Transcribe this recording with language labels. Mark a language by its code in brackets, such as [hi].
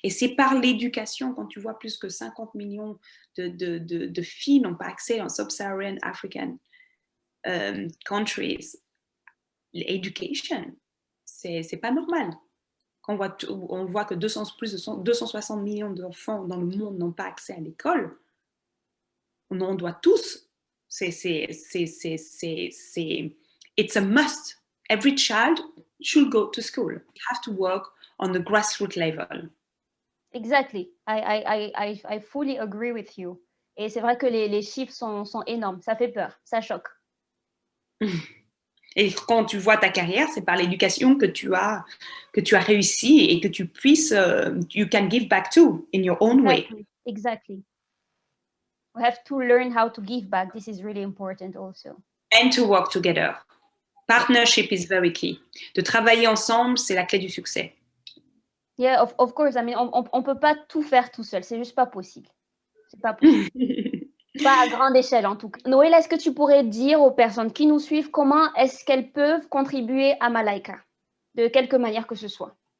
[fr] Et c'est par l'éducation, quand tu vois plus que 50 millions de filles n'ont pas accès en [en] Sub-Saharan African countries, [fr] l'éducation, c'est pas normal. Quand on voit que plus de 260 millions d'enfants dans le monde n'ont pas accès à l'école, on doit tous. [en] It's a must. Every child should go to school. You have to work on the grassroots level. Exactly. I fully agree with you. [fr] Et c'est vrai que les chiffres sont énormes. Ça fait peur. Ça choque. Et quand tu vois ta carrière, c'est par l'éducation que tu as réussi et que tu puisses, [en] you can give back to in your own way. Exactly. We have to learn how to give back. This is really important also. And to work together. Partnership is very key. [fr] De travailler ensemble, c'est la clé du succès. [en] Yeah, of course. I mean, [fr] on peut pas tout faire tout seul. C'est juste pas possible. C'est pas possible. Pas à grande échelle, en tout cas. Noël, est-ce que tu pourrais dire aux personnes qui nous suivent comment est-ce qu'elles peuvent contribuer à Malaika, de quelque manière que ce soit?